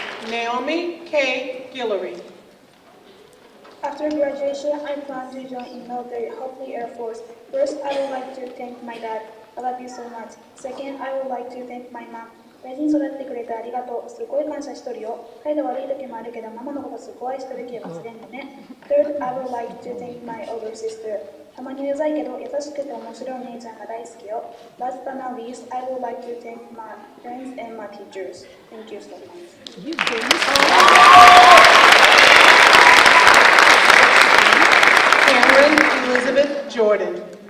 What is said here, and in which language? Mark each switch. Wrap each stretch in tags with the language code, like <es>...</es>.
<en>Naomi K. Guillory. After graduation, I plan to join in military, hopefully Air Force. First, I would like to thank my dad. I love you so much. Second, I would like to thank my mom.</en> <ja>大事に育ててくれてありがとう。すごい感謝しとるよ。態度悪い時もあるけど、ママのことすごい愛してるけど忘れんのね。</ja> <en>Third, I would like to thank my older sister.</en> <ja>たまにうざいけど、優しくて面白いお姉ちゃんが大好きよ。</ja> <en>Last but not least, I would like to thank my friends and my teachers. Thank you so much. Cameron Elizabeth Jordan.</en>